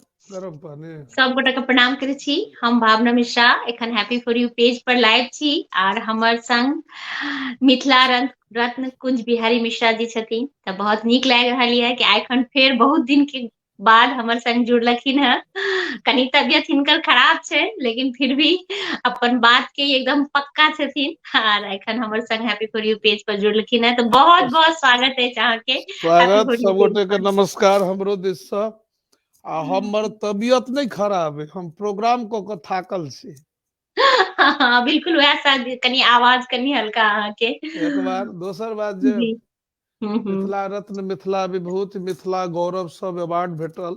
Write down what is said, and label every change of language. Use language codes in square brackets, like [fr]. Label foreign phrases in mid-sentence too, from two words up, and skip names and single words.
[mai] गरम पानी। सब गोटा के प्रणाम करे छी। हम भावना मिश्रा एखन हैप्पी फॉर यू पेज पर लाइव छी और हमर संग मिथिला रत्न कुंज बिहारी मिश्रा जी छथिन। तऽ बहुत नीक लागि रहल ये कि एखन फेर बहुत दिन के बाद हमर संग जुड़लखिन है। कनी तबियत हिनकर खराब छै लेकिन फिर भी अपन बात के एकदम पक्का छथिन और एखन हमर संग हैप्पी फॉर यू पेज पर जुड़लखिन है। तो बहुत बहुत स्वागत है अहाँ के हैप्पी स्वागत फॉर यू सब पेज गोटे के पर। नमस्कार हमरो दिस से। आ हमर तबियत नहीं खराब है, हम प्रोग्राम को के थाकल छी। हाँ, बिल्कुल वएह शायद कनी आवाज कनी हल्का अहाँ के। एक बार दोसर बात जे जी। हम्म। मिथिला रत्न, मिथिला विभूति, मिथिला गौरव सब अवार्ड भेटल।